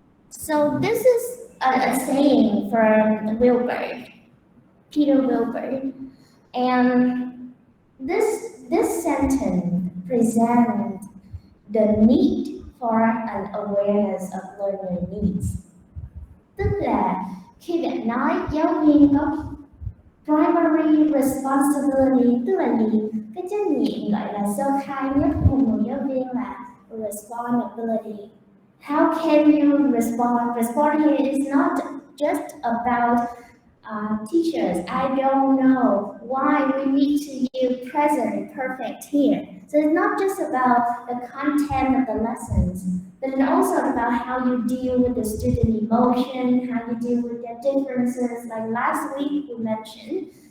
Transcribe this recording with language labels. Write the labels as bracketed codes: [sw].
[en] So this is a saying from Wilbur, Peter Wilbur, and this sentence presents the need for an awareness of learner needs. [vi] Tức là khi bạn nói giáo viên có primary responsibility, tức là gì? Cái trách nhiệm gọi là sơ khai nhất của một giáo viên là responsibility. [en] How can you respond? Respond here is not just about teachers. I don't know why we need to use present perfect here. So it's not just about the content of the lessons, but it's also about how you deal with the student emotion, how you deal with their differences, like last week we mentioned.